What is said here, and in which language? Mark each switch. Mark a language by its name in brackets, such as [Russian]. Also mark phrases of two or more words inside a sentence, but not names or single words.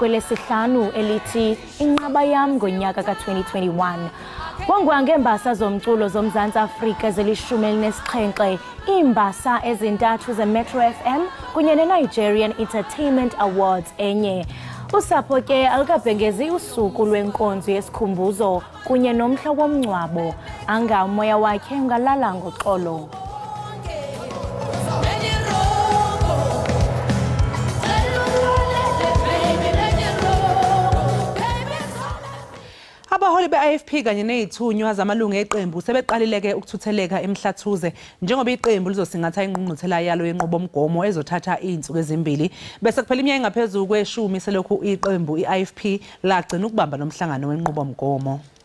[Xhosa] kwelesihlanu elithi Inqaba yam ngonyaka ka2021 Kwangembasa zomculo zomzantsi Afrika zelishumi-17 iimbasa ezintathu zeMetro FM kunye neNigerian Entertainment Awards enye usapho ke alukabhengezi usuku lwenkonzo yesikhumbuzo kunye nomhla womngcwabo anga umoya wakhe ungalala ngoxolo [Zulu] Abaholi be-IFP kanye nezithunywa zamalungu eqembu sebeqalileke ukuthutheleka emhlathuze njengoba iqembu lizosingatha ingqungquthela yalo yenqubomgomo ezothatha izinsuku ezimbili bese kuphela iminyaka engaphezulu kwe-10 selokhu iqembu i-IFP lagcina ukubamba nomhlangano wenqubomgomo